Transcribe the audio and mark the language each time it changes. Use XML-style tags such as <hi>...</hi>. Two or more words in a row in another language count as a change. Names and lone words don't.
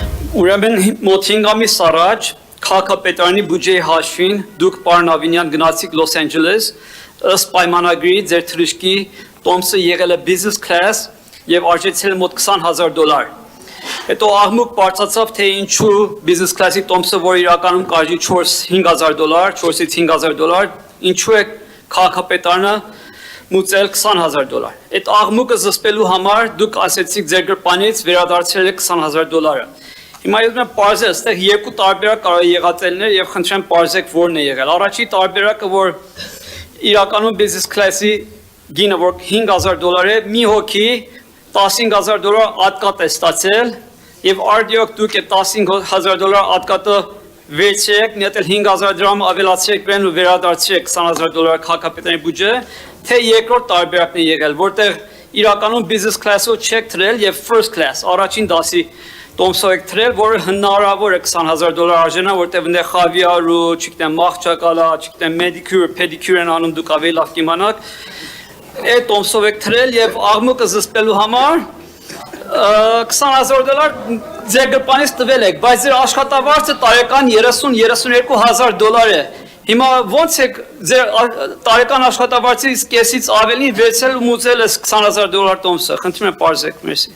<hy>Ուրեմն մոտ 5 ամիս առաջ քաղաքապետարանի բյուջեի հաշվին դուք պարոն Ավինյան գնացիք Լոս Անջելես ըստ պայմանագրի ձեր թռիչքի տոմսը եղել է</hy> <en>business class</en> <hy>եւ արժեցել մոտ $20,000։ Հետո աղմուկ բարձրացավ թե ինչու</hy> <en>business class-</en> <hy>ի տոմսը, որ իրականում կարժի $4,000, 4-ից $5,000, ինչու է քաղաքապետարանը մուծել $20,000։ Այդ աղմուկը զսպելու համար դուք ասեցիք ձեր գրպանից վերադարձրել եք $20,000։ Հիմա ես մեն պարզ է, այստեղ երկու տարբերակ կարող է եղած ելներ եւ խնդրեմ պարզեք որն է եղել։ Առաջի տարբերակը, որ իրականում business class-ի գինը, որ $5,000 է, մի հոգի $15,000 ատկատ է ստացել եւ արդյոք դուք այդ $15,000 ատկատը վերցրեք, մի հատ էլ $5,000 ավելացրեք բրեն ու վերադարձրեք $20,000 քաղաքապետարանի բյուջե, թե երկրորդ տարբերակն է եղել, որտեղ իրականում</hy> <en>business class-</en> <hy>ով չեք թրել եւ</hy> <en>first class,</en> <hy>առաջին դասի տոմսով եք թրել, որը հնարավոր է $20,000 արժենա, որտեղ այնտեղ խավիար ու, չգիտեմ, մաղճակալա, չգիտեմ, մեդիկյուր, պեդիկյուր են անում, դուք ավելի լավ կիմանաք, այդ տոմսով եք թրել եւ աղմուկը զսպելու համար $20,000 ձեր գրպանից տվել եք, բայց ձեր աշխատավարձը տարեկան $30,000-32,000 է։ Հիմա ոնց եք ձեր տարեկան աշխատավարձից կեսից ավելին վերցել ու մուծել այս $20,000 տոմսը։ Խնդրում եմ պարզեք, մերսի։</hy>